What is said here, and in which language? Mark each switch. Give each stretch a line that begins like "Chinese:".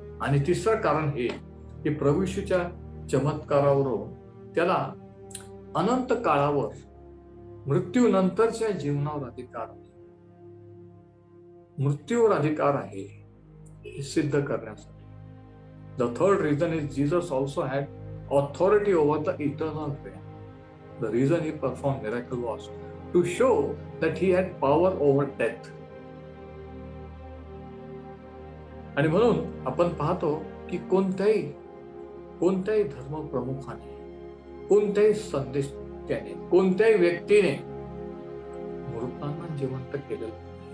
Marathi: आणि तिसरं कारण हे की प्रभू येशूच्या चमत्कारावरून त्याला अनंत काळावर, मृत्यूनंतरच्या जीवनावर अधिकार आहे, मृत्यूवर अधिकार आहे, हे सिद्ध करण्यासाठी.
English: The third reason is Jesus also had authority over the eternal realm. The reason he performed miracle was to show that he had power over death.
Marathi: आणि म्हणून आपण पाहतो की कोणत्याही धर्म प्रमुखाने, कोणत्याही संदेश त्याने, कोणत्याही व्यक्तीने मृतांना जिवंत केलेलं नाही.